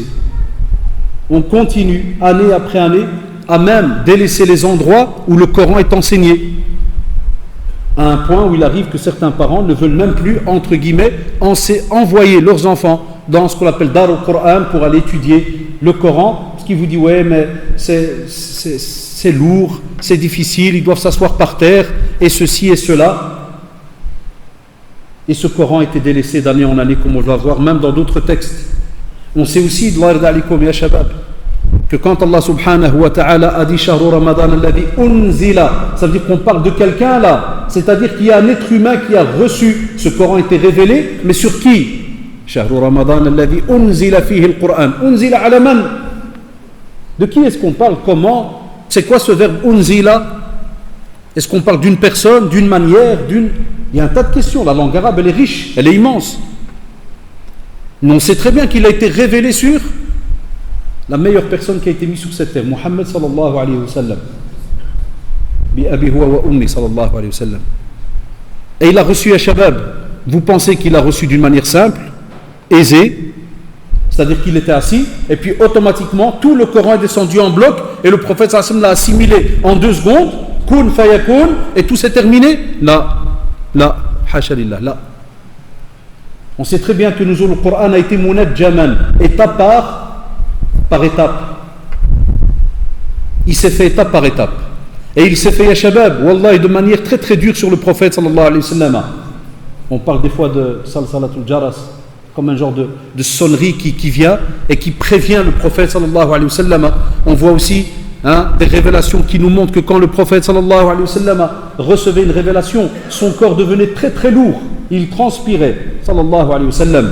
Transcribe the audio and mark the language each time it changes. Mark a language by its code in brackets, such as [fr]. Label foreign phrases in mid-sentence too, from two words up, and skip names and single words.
[fr] On continue année après année à même délaisser les endroits où le Coran est enseigné, à un point où il arrive que certains parents ne veulent même plus, entre guillemets, envoyer leurs enfants dans ce qu'on appelle [ar] دار القرآن [fr] pour aller étudier le Coran, parce qu'ils vous disent ouais mais c'est lourd, c'est difficile, ils doivent s'asseoir par terre, et ceci et cela. Et ce Coran a été délaissé d'année en année, comme on va voir, même dans d'autres textes. On sait aussi, que quand Allah [ar] سبحانه وتعالى [fr] a dit [ar] شهر رمضان الذي أنزل, [fr] ça veut dire qu'on parle de quelqu'un là, c'est-à-dire qu'il y a un être humain qui a reçu, ce Coran a été révélé, mais sur qui? [ar] شهر رمضان الذي أنزل فيه القرآن، أنزل على من? [fr] De qui est-ce qu'on parle? Comment? C'est quoi ce verbe unzila? Est-ce qu'on parle d'une personne, d'une manière, Il y a un tas de questions, la langue arabe elle est riche, elle est immense. Mais on sait très bien qu'il a été révélé sur la meilleure personne qui a été mise sur cette terre, [ar] محمد صلى الله عليه وسلم. بأبي هو وأمي صلى الله عليه وسلم. [fr] Et il a reçu à Shabab. Vous pensez qu'il a reçu d'une manière simple, aisée, c'est-à-dire qu'il était assis, et puis automatiquement tout le Coran est descendu en bloc, et le prophète [ar] صلى الله عليه وسلم [fr] l'a assimilé en 2 secondes, [ar] كن فيكون, [fr] et tout s'est terminé? [ar] لا، حاشا لله، لا. [fr] On sait très bien que le Coran a été munajjaman, étape par étape. Il s'est fait étape par étape. Et il s'est fait [ar] يا شباب، والله, [fr] de manière très très dure sur le prophète [ar] صلى الله عليه وسلم. [fr] On parle des fois de [ar] صلصلة الجرس, [fr] comme un genre de sonnerie qui vient et qui prévient le prophète [ar] صلى الله عليه وسلم. [fr] On voit aussi des révélations qui nous montrent que quand le prophète [ar] صلى الله عليه وسلم [fr] recevait une révélation, son corps devenait très très lourd, il transpirait [ar] صلى الله عليه وسلم.